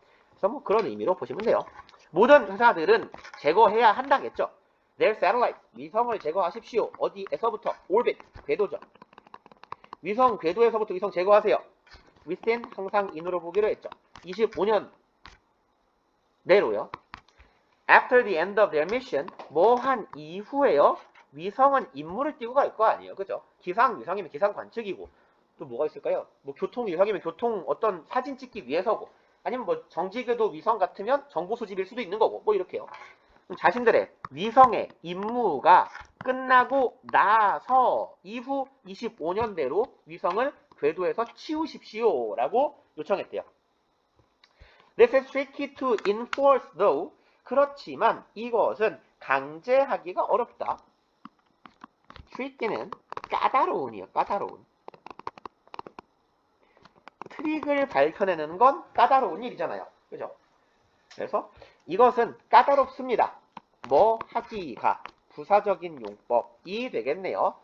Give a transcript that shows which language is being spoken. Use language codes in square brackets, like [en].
[ko] 그래서 뭐 그런 의미로 보시면 돼요. 모든 회사들은 제거해야 한다겠죠. [en] Their satellite, [ko] 위성을 제거하십시오. 어디에서부터? orbit, 궤도죠. 위성 궤도에서부터 위성 제거하세요. within 항상 in으로 보기로 했죠. 25년 내로요. [en] After the end of their mission, [ko] 뭐 한 이후에요. 위성은 임무를 띄고 갈 거 아니에요. 그죠? 기상 위성이면 기상 관측이고 또 뭐가 있을까요? 뭐 교통 위성이면 교통 어떤 사진 찍기 위해서고 아니면 뭐 정지궤도 위성 같으면 정보 수집일 수도 있는 거고 뭐 이렇게요. 자신들의 위성의 임무가 끝나고 나서 이후 25년대로 위성을 궤도에서 치우십시오 라고 요청했대요. [en] This is tricky to enforce though. [ko] 그렇지만 이것은 강제하기가 어렵다. tricky는 까다로운이요. 까다로운. 트릭을 밝혀내는 건 까다로운 일이잖아요. 그죠? 그래서 이것은 까다롭습니다. 뭐 하기가 부사적인 용법이 되겠네요.